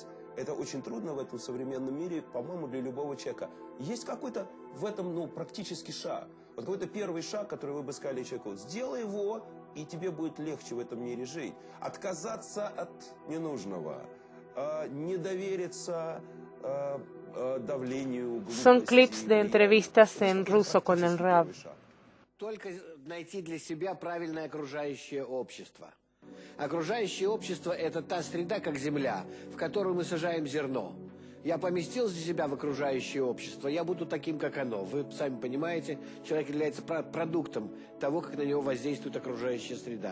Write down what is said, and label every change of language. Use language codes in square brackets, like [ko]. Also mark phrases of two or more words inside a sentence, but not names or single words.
[ru] Это очень трудно в этом современном мире, по-моему, для любого человека. Есть какой-то в этом, практический шаг. Вот какой-то первый шаг, который вы бы сказали человеку, сделай его, и тебе будет легче в этом мире жить. Отказаться от ненужного, не довериться давлению. [es] Son clips de entrevistas en ruso con el Rab. [ru] Только найти для себя правильное окружающее общество. Окружающее общество – это та среда, как земля, в которую мы сажаем зерно. Я поместил себя в окружающее общество, я буду таким, как оно. Вы сами понимаете, человек является продуктом того, как на него воздействует окружающая среда.